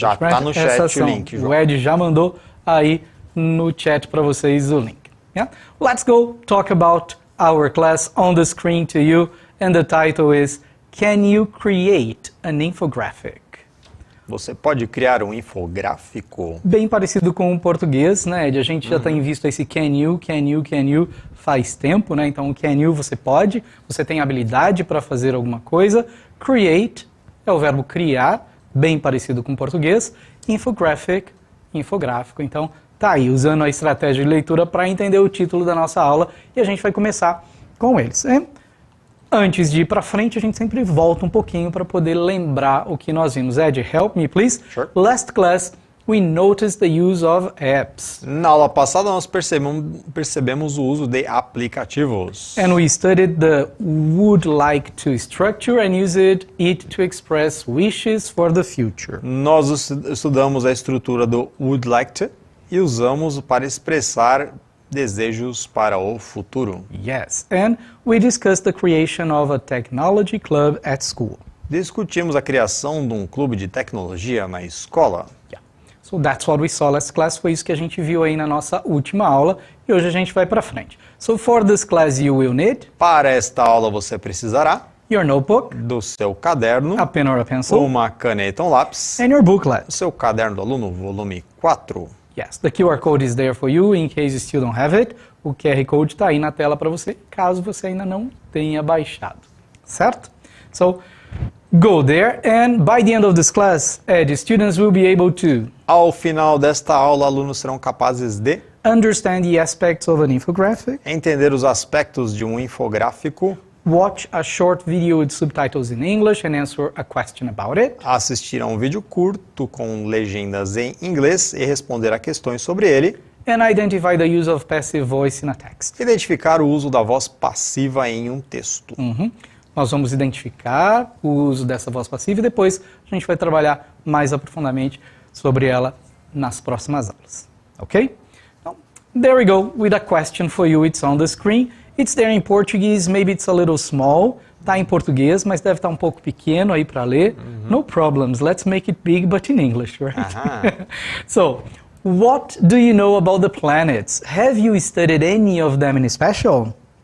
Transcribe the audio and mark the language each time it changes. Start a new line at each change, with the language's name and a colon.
Portuguese: Já está no chat o link, João. O Ed já mandou aí no chat para vocês o link.
English: Yeah? Let's go talk about our class on the screen to you, and the title is Can you create an infographic?
Portuguese: Você pode criar um infográfico? Bem parecido com o português, né, Ed? A gente já tem visto esse
English: can you
Portuguese: faz tempo, né? Então o
English: can you
Portuguese: você pode, você tem habilidade para fazer alguma coisa. Create é o verbo criar, bem parecido com o português. Infographic, infográfico. Então tá aí, usando a estratégia de leitura para entender o título da nossa aula e a gente vai começar com eles. Antes de ir para frente, a gente sempre volta um pouquinho para poder lembrar o que nós vimos.
English: Ed, help me, please. Sure. Last class, we noticed the use of apps.
Portuguese: Na aula passada, nós percebemos o uso de aplicativos.
English: And we studied the would like to structure and used it to express wishes for the future.
Portuguese: Nós estudamos a estrutura do
English: would like to
Portuguese: e usamos para expressar desejos para o futuro.
English: Yes, and we discussed the creation of a technology club at school.
Portuguese: Discutimos a criação de um clube de tecnologia na escola.
English: Yeah. So that's what we saw last class,
Portuguese: foi isso que a gente viu aí na nossa última aula, e hoje a gente vai para frente.
English: So for this class you will need...
Portuguese: Para esta aula você precisará...
English: Your notebook,
Portuguese: do seu caderno,
English: a pen or a pencil,
Portuguese: uma caneta ou um lápis,
English: and your booklet.
Portuguese: O seu caderno do aluno, volume 4.
English: Yes, the QR code is there for you in case you still don't have it.
Portuguese: O QR code está aí na tela para você, caso você ainda não tenha baixado, certo?
English: So, go there and by the end of this class, the students will be able to...
Portuguese: Ao final desta aula, alunos serão capazes de...
English: Understand the aspects of an infographic.
Portuguese: Entender os aspectos de um infográfico.
English: Watch a short video with subtitles in English and answer a question about it.
Portuguese: Assistir a um vídeo curto com legendas em inglês e responder a questões sobre ele.
English: And identify the use of passive voice in a text.
Portuguese: Identificar o uso da voz passiva em um texto. Nós vamos identificar o uso dessa voz passiva e depois a gente vai trabalhar mais aprofundadamente sobre ela nas próximas aulas. Ok?
English: Então, there we go with a question for you. It's on the screen. It's there in Portuguese, maybe it's a little small.
Portuguese: Tá em português, mas deve estar um pouco pequeno aí para ler.
English: No problems, let's make it big, but in English, right? So, what do you know about the planets? Have you studied any of them in special?